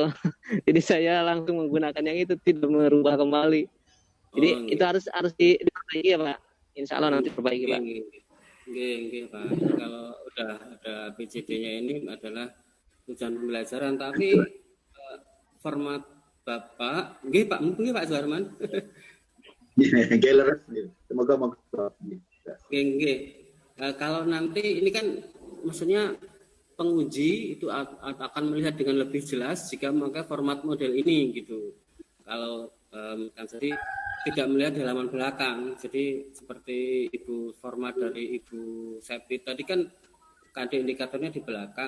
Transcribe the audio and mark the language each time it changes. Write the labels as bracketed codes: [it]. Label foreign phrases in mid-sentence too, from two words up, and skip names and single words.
[id] Jadi saya langsung menggunakan yang itu, tidak merubah kembali. Jadi itu harus diperbaiki ya Pak. Insya Allah nanti perbaiki Pak. Nggih, Pak. Kalau udah ada PJD-nya ini adalah tujuan pembelajaran, tapi format Bapak, nggih Pak, mungkin Pak Suharman. Geler, semoga. Nggih. Kalau nanti ini kan maksudnya penguji itu akan melihat dengan lebih jelas jika memakai format model ini gitu. Kalau kan jadi tidak melihat di halaman belakang. Jadi seperti format dari Ibu Septi tadi kan KD indikatornya di belakang.